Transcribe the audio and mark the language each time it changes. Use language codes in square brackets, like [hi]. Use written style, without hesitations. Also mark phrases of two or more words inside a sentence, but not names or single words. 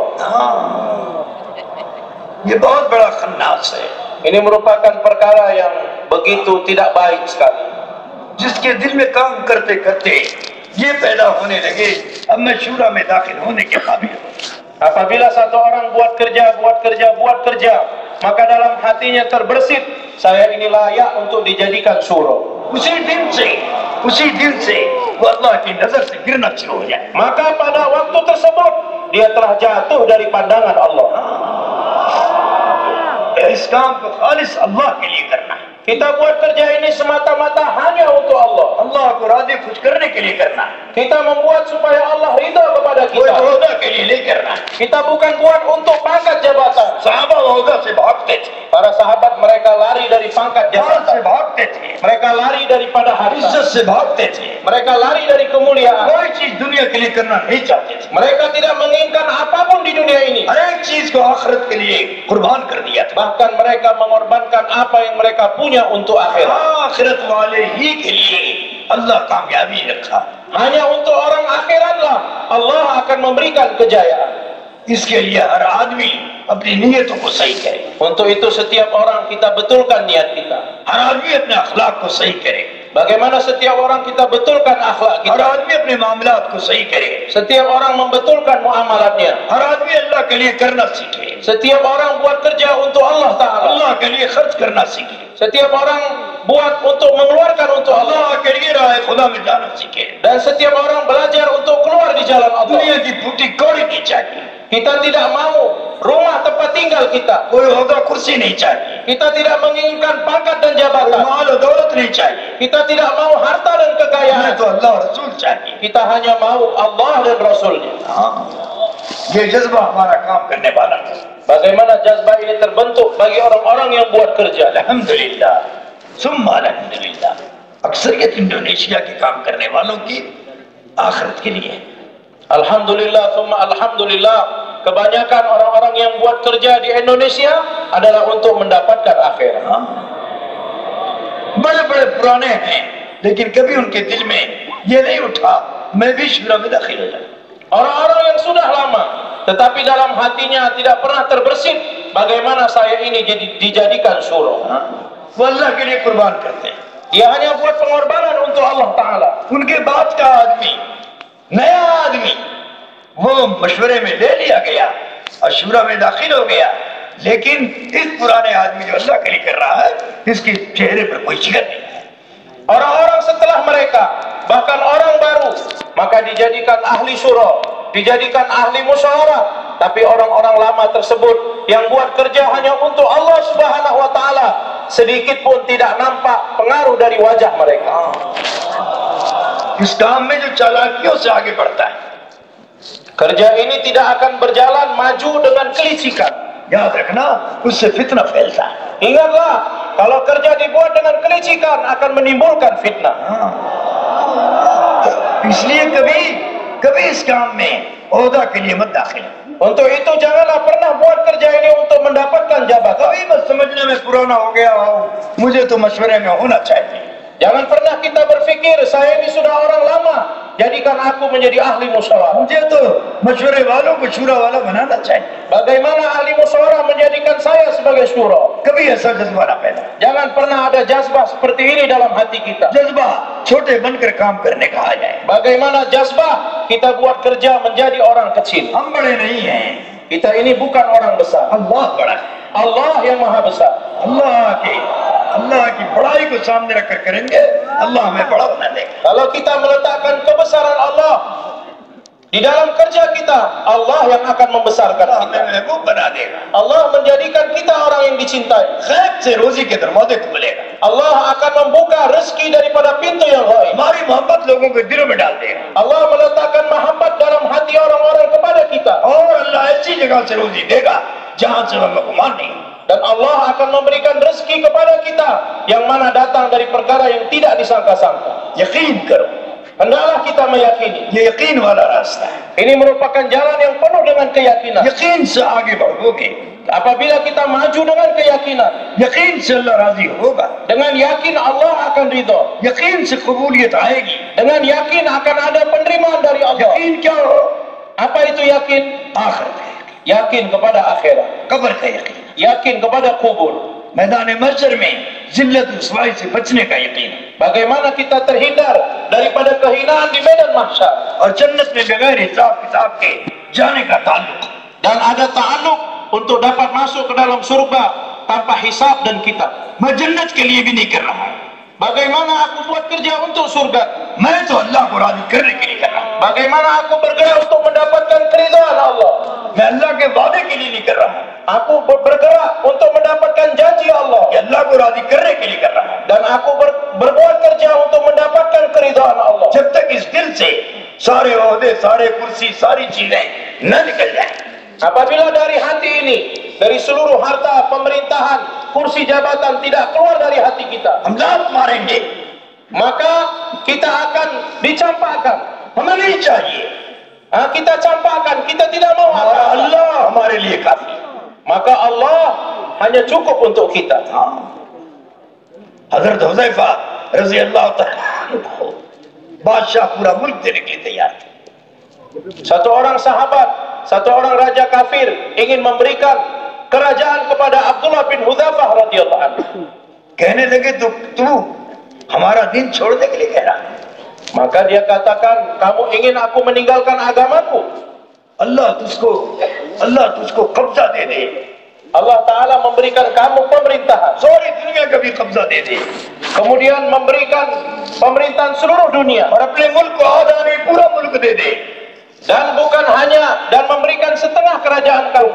[hi] हाँ, ये बहुत बड़ा खन्नास है, [id] Ini merupakan perkara yang begitu tidak baik sekali. [hi] जिसके दिल में काम करते करते ये पैदा होने लगे, अब मैं शूरा में दाखिल होने के काबिल हूँ। [id] Apabila satu orang buat kerja, maka dalam hatinya terbersit, saya ini layak untuk dijadikan surau. [hi] उसी दिन से वो अल्लाह की नजर से गिरना शुरू हो जाए। [id] Maka pada waktu tersebut dia telah jatuh dari pandangan Allah. [hi] इस काम को खालिस अल्लाह के लिए करना है, [id] Kita buat kerja ini semata-mata hanya untuk Allah. [hi] अल्लाह को राजी खुश करने के लिए करना, [id] Kita membuat supaya Allah ridha kepada [hi] कोई [id] kita. [hi] ओहदा के लिए नहीं करना। [id] Kita bukan buat untuk pangkat jabatan. [hi] सहाबा ओहदा से भागते थे, [id] Para sahabat mereka lari dari pangkat [hi] माल से [id] jabatan. [hi] भागते थे, [id] Mereka lari daripada harta. [hi] इज्जत से भागते थे, [id] Mereka lari dari kemuliaan. [hi] कोई चीज दुनिया के लिए करना नहीं चाहते थे। [id] Mereka tidak menginginkan apapun di dunia ini. [hi] हर एक चीज को आखिरत के लिए कुर्बान कर दिया था। [id] Bahkan mereka mengorbankan apa yang mereka punya untuk akhirat. [hi] आखिरत वाले ही के लिए अल्लाह कामयाबी रखा। [id] Hanya untuk orang akhiratlah Allah akan memberikan kejayaan. [hi] इसके लिए हर आदमी अपनी नीयतों को सही करे, [id] Untuk itu setiap orang kita betulkan niat kita. [hi] हर आदमी अपने अखलाक को सही करे, [id] Bagaimana setiap orang kita betulkan akhlak [hi] हर [id] kita. [hi] आदमी अपने मामलात को सही करे, [id] Setiap orang membetulkan muamalatnya. [hi] हर आदमी अल्लाह के लिए करना सीखे, [id] Setiap orang buat kerja untuk [ar] الله تعالى. [hi] अल्लाह के लिए खर्च करना सीखे, [id] Setiap orang buat untuk mengeluarkan untuk Allah. [hi] अल्लाह के लिए राह खुदा में जाना सीखे। [id] Dan setiap orang belajar untuk keluar di jalan Allah. [hi] दुनिया की फूटी कौड़ी नहीं चाहिए, [id] Kita tidak mau rumah tempat tinggal kita. [hi] कोई ओहदा कुर्सी नहीं चाहिए, [id] Kita tidak menginginkan pangkat dan [hi] कोई [id] jabatan. [hi] माल और दौलत नहीं चाहिए, [id] Kita tidak mau harta dan [hi] हमें [id] kekayaan. [hi] तो अल्लाह और रसूल चाहिए। [id] Kita hanya mau Allah dan Rasulnya. [hi] हाँ, ये जज्बा हमारा काम करने वाला है। [id] Bagaimana jazbah ini terbentuk bagi orang-orang yang buat kerja. [ar] الحمد لله، ثم الحمد لله. [hi] अक्सरियत इंडोनेशिया के काम करने वालों की आखिरत के लिए है। [ar] الحمد لله، ثم الحمد لله. [id] Kebanyakan orang-orang yang buat kerja di Indonesia adalah untuk mendapatkan akhirat. [hi] हाँ, बड़े बड़े पुराने हैं, लेकिन कभी उनके दिल में ये नहीं उठा मैं भी शुरा में दाखिल हो जाऊं। [id] Orang-orang yang sudah lama, tetapi dalam hatinya tidak pernah terbersit bagaimana saya ini dijadikan syuro. [hi] हाँ, वो अल्लाह के लिए कुर्बान करते हैं। [id] Dia hanya buat pengorbanan untuk [ar] الله تعالى. [hi] उनके बाद का आदमी, नया आदमी, वो मशवरे में ले लिया गया और शुरा में दाखिल हो गया, लेकिन इस पुराने आदमी जो अल्लाह के लिए कर रहा है, इसके चेहरे पर कोई शिकन नहीं है। [id] Orang-orang setelah mereka, bahkan orang baru, maka dijadikan ahli syuro, dijadikan ahli musyawarah. Tapi orang-orang lama tersebut yang buat kerja hanya untuk [ar] الله سبحانه وتعالى, [id] sedikit pun tidak nampak pengaruh dari wajah mereka. [hi] इस काम में जो चालाकियों से आगे बढ़ता है, [id] Kerja ini tidak akan berjalan maju dengan kelicikan. [hi] याद रखना, उससे फितना फैलता है। [id] Ingatlah, kalau kerja dibuat dengan kelicikan akan menimbulkan fitnah. [hi] हाँ, इसलिए कभी कभी इस काम में ओहदा के लिए मत दाखिल हो। [id] Untuk itu janganlah pernah buat kerja ini untuk mendapatkan jabatan. [hi] कभी मत समझने में पुराना हो गया हो, मुझे तो मशवरे में होना चाहिए। [id] Jangan pernah kita berpikir saya ini sudah orang lama, jadikan aku menjadi ahli musyawarah. [hi] मुझे तो मशवरे वालों को शूरा वाला बनाना चाहिए। [id] Bagaimana ahli musyawarah menjadikan saya sebagai syuro? [hi] कभी ऐसा जज्बा ना पैदा, [id] Jangan pernah ada jazbah seperti ini dalam hati kita. [hi] जज्बा छोटे बनकर काम करने का आ जाए। [id] Bagaimana jazbah kita buat kerja menjadi orang kecil. [hi] हम बड़े नहीं हैं, [id] Kita ini bukan orang besar. [hi] अल्लाह बड़ा है। [id] Allah yang maha besar. [hi] अल्लाह की बड़ाई को सामने रखकर करेंगे, अल्लाह हमें बड़ा बना देगा। [id] Kalau kita meletakkan kebesaran Allah di dalam kerja kita, Allah yang akan membesarkan [hi] अल्लाह [id] kita. [hi] हमें महबूब बना देगा। [id] Allah menjadikan kita orang yang dicintai. [hi] खैर से रोजी के दरवाजे खुलेगा, [id] Allah akan membuka rezeki daripada pintu yang gaib. [hi] हमारी मोहब्बत लोगों के दिलों में डाल देगा, [id] Allah meletakkan mahabbat dalam hati orang-orang kepada kita. [hi] और अल्लाह ऐसी जगह से रोजी देगा जहां से हमें गुमान नहीं। [id] Dan Allah akan memberikan rezeki kepada kita yang mana datang dari perkara yang tidak disangka-sangka. [hi] यकीन करो, [id] Hendaklah kita meyakini. [hi] ये यकीन वाला रास्ता है। [id] Ini merupakan jalan yang penuh dengan keyakinan. [hi] यकीन से आगे बढ़ोगे, [id] Apabila kita maju dengan keyakinan, [hi] यकीन से अल्लाह राजी होगा, [id] dengan yakin Allah akan ridho, [hi] यकीन से कबूलियत आएगी। [id] dengan yakin akan ada penerimaan dari Allah. [hi] यकीन क्या हो? [id] Apa itu yakin? [hi] आखिरत का यकीन, [id] Yakin kepada akhirat, [hi] कब्र का यकीन, [id] yakin kepada kubur. [hi] मैदान महशर में जिल्लत रुसवाई से बचने का यकीन, [id] Bagaimana kita terhindar daripada kehinaan di medan mahsyar, [hi] और जन्नत में बगैर हिसाब किताब के जाने का ताल्लुक। [id] dan ada ta'alluq untuk dapat masuk ke dalam surga tanpa hisab dan kitab. [hi] मैं जन्नत के लिए भी नहीं कर रहा, [id] Bagaimana aku buat kerja untuk surga? [hi] मैं तो अल्लाह को राजी करने के लिए कर रहा हूं। [id] Bagaimana aku bergerak untuk mendapatkan keridhaan Allah? [hi] मैं अल्लाह के वादे के लिए नहीं कर रहा हूँ, [id] Aku bergerak untuk mendapatkan janji Allah. [hi] ये अल्लाह को राजी करने के लिए कर रहा हूँ। [id] Dan aku berbuat kerja untuk mendapatkan keridhaan Allah. [hi] जब तक इस दिल से सारे ओहदे, सारे कुर्सी, सारी चीजें न निकल जाए, [id] Apabila dari hati ini, dari seluruh harta, pemerintahan, kursi jabatan tidak keluar dari hati kita, [hi] हम लात मारेंगे, [id] maka kita akan dicampakkan. [hi] हमें नहीं चाहिए, [id] Kita campakkan, kita tidak mau [hi] हमारा [id] apa-apa. [hi] अल्लाह हमारे लिए काफी। [id] Maka Allah hanya cukup untuk kita. [hi] हजरत हुज़ैफा [ar] رضي الله تعالى عنه [hi] बादशाह पूरा मुल्क देने के लिए तैयार थे। [id] Satu orang sahabat, satu orang raja kafir ingin memberikan kerajaan kepada Abdullah bin Hudzafah [ar] رضي الله عنه. [hi] कहने लगे तू हमारा दिन छोड़ने के लिए कह रहा है। [id] Maka dia katakan, kamu ingin aku meninggalkan agamaku? [hi] अल्लाह तुझको कब्जा दे दे, [ar] الله تعالى [id] memberikan kamu pemerintahan, [hi] सारी दुनिया का भी कब्जा दे दे, [id] kemudian memberikan pemerintahan seluruh dunia, [hi] और अपने मुल्क को आजादी पूरा मुल्क दे दे, [id] dan bukan hanya dan memberikan setengah kerajaan kamu.